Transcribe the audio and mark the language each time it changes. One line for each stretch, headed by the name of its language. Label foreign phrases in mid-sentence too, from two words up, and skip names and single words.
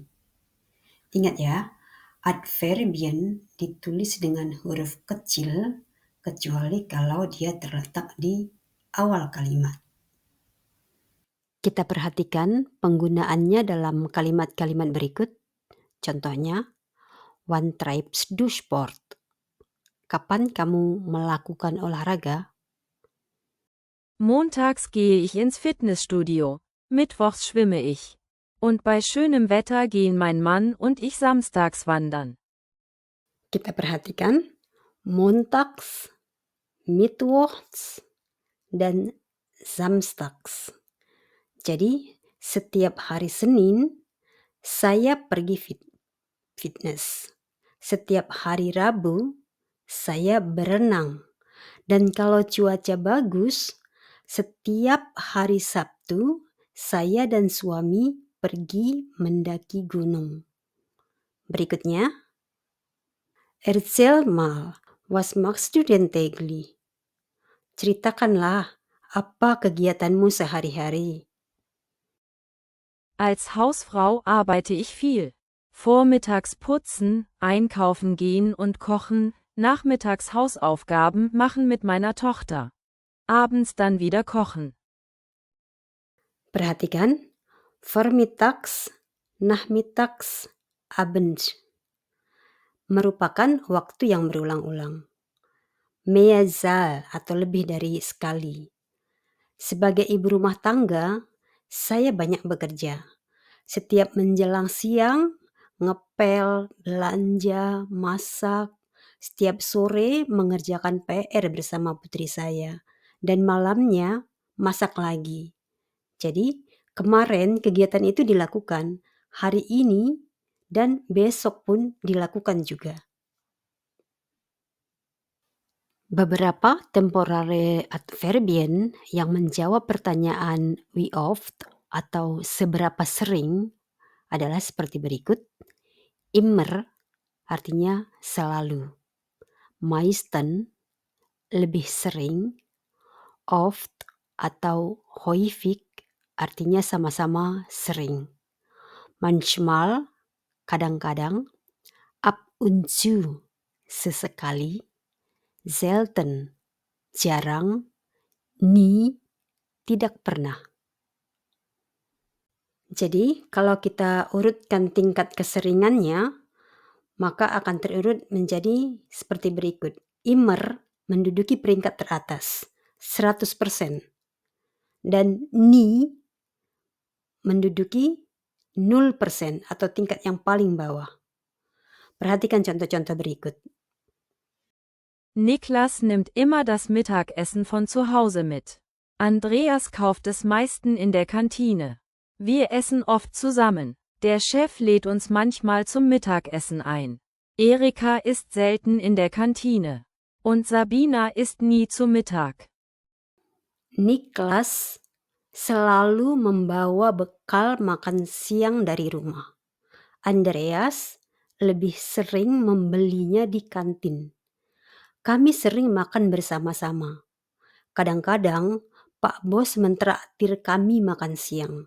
Indonesian: Ingat ya, adverbien ditulis dengan huruf kecil kecuali kalau dia terletak di awal kalimat. Kita perhatikan penggunaannya dalam kalimat-kalimat berikut. Contohnya,
German: wann treibst du Sport?
Indonesian: Kapan kamu melakukan olahraga?
German: Montags gehe ich ins Fitnessstudio, mittwochs schwimme ich. Und bei schönem Wetter gehen mein Mann und ich samstags wandern.
Indonesian: Kita perhatikan
German: montags, mittwochs,
Indonesian: dan samstags. Jadi setiap hari Senin saya pergi fitness. Setiap hari Rabu saya berenang. Dan kalau cuaca bagus, setiap hari Sabtu saya dan suami pergi mendaki gunung. Berikutnya,
German: erzähl mal, was machst du denn täglich?
Indonesian: Ceritakanlah, apa kegiatanmu sehari-hari?
German: Als Hausfrau arbeite ich viel. Vormittags putzen, einkaufen gehen und kochen, nachmittags Hausaufgaben machen mit meiner Tochter. Abends dann wieder kochen.
Indonesian: Perhatikan,
German: vormittags, nachmittags, abends.
Indonesian: Merupakan waktu yang berulang-ulang. Mehrzahl atau lebih dari sekali. Sebagai ibu rumah tangga, saya banyak bekerja. Setiap menjelang siang, ngepel, belanja, masak. Setiap sore mengerjakan PR bersama putri saya. Dan malamnya masak lagi. Jadi kemarin kegiatan itu dilakukan, hari ini dan besok pun dilakukan juga. Beberapa
German: temporare adverbien
Indonesian: yang menjawab pertanyaan
German: wie oft
Indonesian: atau seberapa sering adalah seperti berikut. Immer artinya selalu. Meisten lebih sering. Oft atau häufig artinya sama-sama sering. Manchmal kadang-kadang.
German: Ab und zu sesekali.
Indonesian: Selten jarang. Nie tidak pernah. Jadi kalau kita urutkan tingkat keseringannya, maka akan terurut menjadi seperti berikut. Immer menduduki peringkat teratas, 100%. Dan nie menduduki 0% atau tingkat yang paling bawah. Perhatikan contoh-contoh berikut.
German: Niklas nimmt immer das Mittagessen von zu Hause mit. Andreas kauft es meisten in der Kantine. Wir essen oft zusammen. Der Chef lädt uns manchmal zum Mittagessen ein. Erika isst selten in der Kantine. Und Sabina isst nie zu Mittag.
Indonesian: Niklas selalu membawa bekal makan siang dari rumah. Andreas lebih sering membelinya di kantin. Kami sering makan bersama-sama. Kadang-kadang Pak Bos mentraktir kami makan siang.